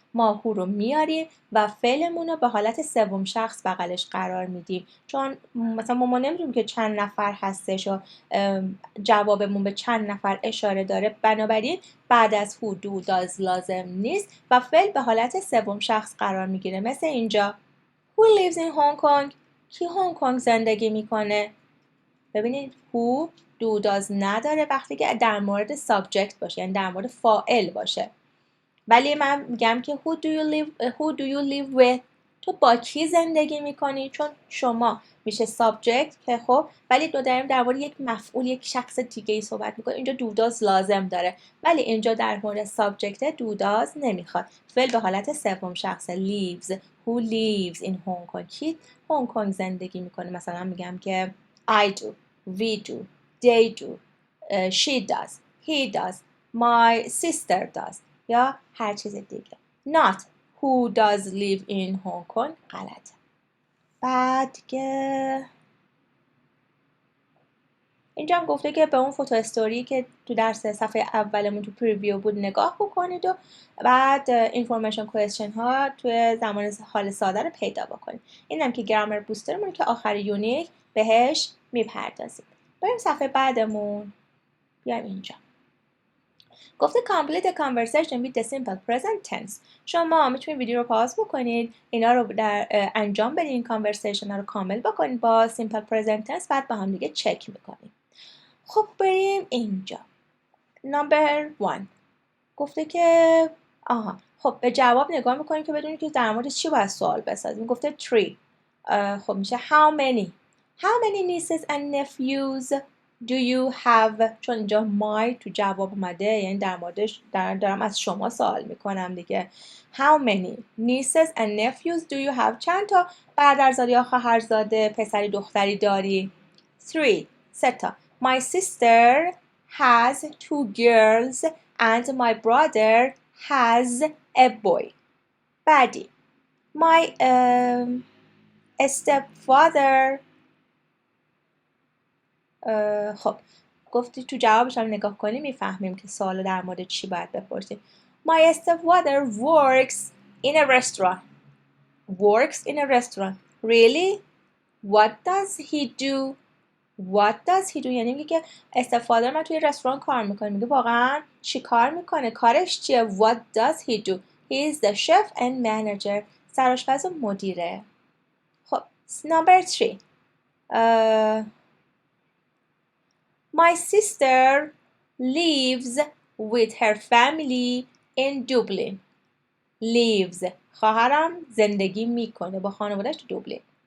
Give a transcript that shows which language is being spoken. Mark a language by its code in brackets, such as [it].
[fa] ما who رو میاریم و فعلمون رو به حالت سوم شخص بغلش قرار میدیم، چون مثلا ما نمیدونیم که چند نفر هستش و جوابمون به چند نفر اشاره داره، بنابراین بعد از who do does لازم نیست و فعل به حالت سوم شخص قرار میگیره. مثل اینجا [en] who lives in Hong Kong. [fa] کی هنگ کنگ زندگی میکنه؟ ببینید who do does نداره وقتی که در مورد subject باشه یعنی در مورد فاعل باشه. ولی من میگم که [en] who do you live with. [fa] تو با کی زندگی میکنی؟ چون شما میشه subject که خب ولی داریم در مورد یک مفعول یک شخص دیگه ای صحبت میکنیم. اینجا do does لازم داره ولی اینجا در مورد subject do does نمیخواد. فعل به حالت سوم شخص lives. [en] who lives in Hong Kong. [fa] کی هنگ کنگ زندگی میکنه؟ مثلا میگم که [en] I do, we do, they do, she does, he does, my sister does [fa] یا هر چیز دیگه. [en] Not who does live in Hong Kong. [fa] غلطه. بعد که اینجا هم گفته که به اون فوتو استوری که تو درس صفحه اولمون تو پریویو بود نگاه بکنید و بعد اینفورمیشن کوئسچن ها توی زمان حال ساده رو پیدا بکنید. اینم که گرامر بوسترمون که آخر یونیت بهش میپردازیم. بریم صفحه بعدمون. بیایم اینجا. گفته [en] complete the conversation with the simple present tense. [fa] شما میتونید ویدیو رو پاز بکنید، اینا رو در انجام بدین، این کانورسیشن رو کامل بکنید با simple present tense، بعد با هم دیگه چک میکنید. خب بریم اینجا. نمبر 1 گفته که خب به جواب نگاه میکنیم که بدونید که در مورد چی باید سوال بسازیم. گفته 3. خب میشه [en] how many nieces and nephews do you have. [fa] چون اینجا my تو جواب اومده یعنی در موردش دارم از شما سوال میکنم دیگه. [en] how many nieces and nephews do you have. [fa] چند تا برادرزاده یا خواهرزاده پسری دختری داری؟ 3 تا. [en] my sister has 2 girls and my brother has a boy. [fa] بعدی [en] my stepfather. [fa] خب گفتی تو جوابش هم نگاه کنیم میفهمیم که سوال در مورد چی باید بپرسیم. [en] My stepfather works in a restaurant. Works in a restaurant. Really? What does he do? What does he do [fa] یعنی میگه که استفاده من توی رستوران کار میکنه. میگه واقعا چی کار میکنه؟ کارش چیه؟ [en] What does he do? He is the chef and manager. [fa] سرآشپز و مدیره. خب [en] number 3. My sister lives with her family in Dublin. Lives. [fa] خواهرم زندگی میکنه با خانوادهش تو دوبلین.